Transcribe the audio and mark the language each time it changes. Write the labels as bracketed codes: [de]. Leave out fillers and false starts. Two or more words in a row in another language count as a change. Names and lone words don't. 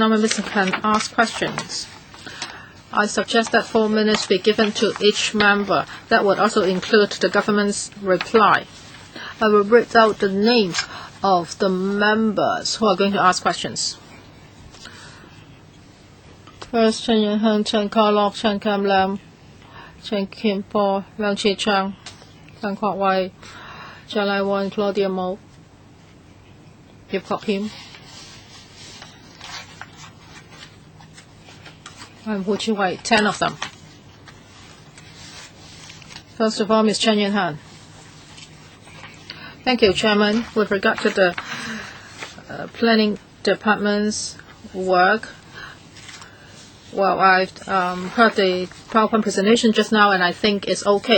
[en] Now members can ask questions. I suggest that 4 minutes be given to each member. That would also include the government's reply. I will read out the names of the members who are going to ask questions. First, Chen Yunheng, Chen Kar-lok, Chen Kam-lam, Chen Kim-po, Leung Chi-chang, Chen Kwok-wai, Chen Lai-won, Claudia Mo, Yip Kok-him, and Hu Chi-wai, 10 of them. First of all, Ms. Chen Yunhan. Thank you, Chairman. With regard to the planning department's work, well, I've heard the PowerPoint presentation just now, and I think it's okay.